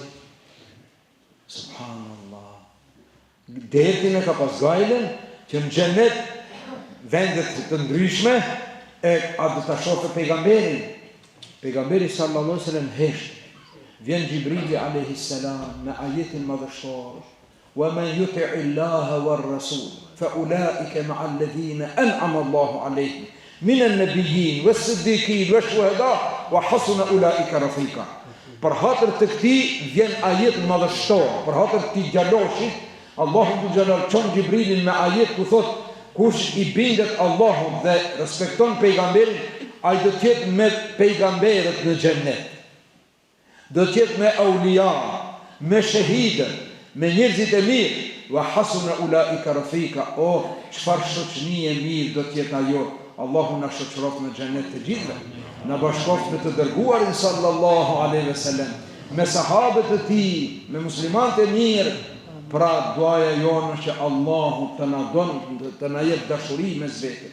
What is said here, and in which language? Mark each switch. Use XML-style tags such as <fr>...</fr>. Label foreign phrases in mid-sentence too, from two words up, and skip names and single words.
<sq>Subhanallah. Detin e ka pas gajlen që në xhenet vendet të ndryshme e a do ta shohë pejgamberin. Pejgamberi</sq> <ar>صلى الله عليه وسلم</ar> <sq>hesht. Vjen Gjibrili</sq> <ar>عليه السلام</ar> <sq>me ajetin madhështor.</sq> <ar>ومن يطع الله والرسول فأولئك مع الذين أنعم الله عليهم من النبيين والصديقين والشهداء وحسن أولئك رفيقا.</ar> <sq>Për hatër të këtij vjen ajet madhështor, për hatër të këtij djaloshit Allahu Dhul Jalal çon Gjibrilin me ajet ku thot kush I bindet Allahut dhe respekton pejgamberin, ai do të jetë me pejgamberët në xhennet. Do të jetë me aulia, me shahidë, me njerëzit e mirë,</sq> <ar>وحسن أولئك رفيقا.</ar> <sq>Oh, çfarë shoqënie e mirë do të jetë ajo. Allahu na shoqëroft në xhennet të gjithëve. Na bashkoft me të dërguarin</sq> <ar>صلى الله عليه وسلم,</ar> <sq>me sahabët e tij, me muslimanët e mirë. Pra duaja jonë që Allahu të na don, të na jep dashuri mes vetë.</sq>